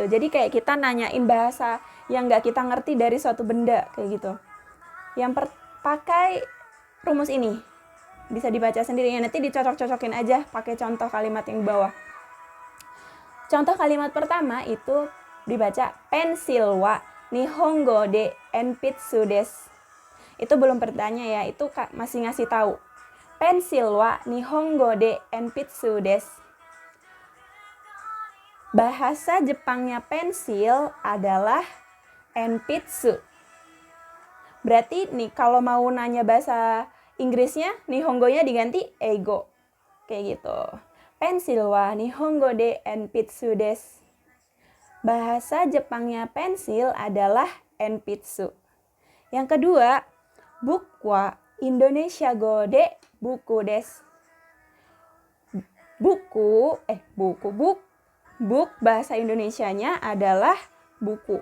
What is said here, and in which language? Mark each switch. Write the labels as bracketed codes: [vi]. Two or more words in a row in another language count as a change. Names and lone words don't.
[id] Jadi kayak kita nanyain bahasa yang nggak kita ngerti dari suatu benda, kayak gitu. Yang pakai rumus ini, bisa dibaca sendiri ya, nanti dicocok-cocokin aja pakai contoh kalimat yang di bawah. Contoh kalimat pertama itu dibaca [ja] pensilは日本語でえんぴつです. [id] Itu belum bertanya ya, itu masih ngasih tahu. [ja] Pensilは日本語でえんぴつです. [id] Bahasa Jepangnya pensil adalah enpitsu. Berarti nih kalau mau nanya bahasa Inggrisnya, Nihongo-nya diganti eigo. Kayak gitu. [ja] Pensilは日本語でえんぴつです. [id] Bahasa Jepangnya pensil adalah enpitsu. Yang kedua, [ja] bukuはインドネシア語でbukuです. [id] Buku bahasa Indonesianya adalah buku.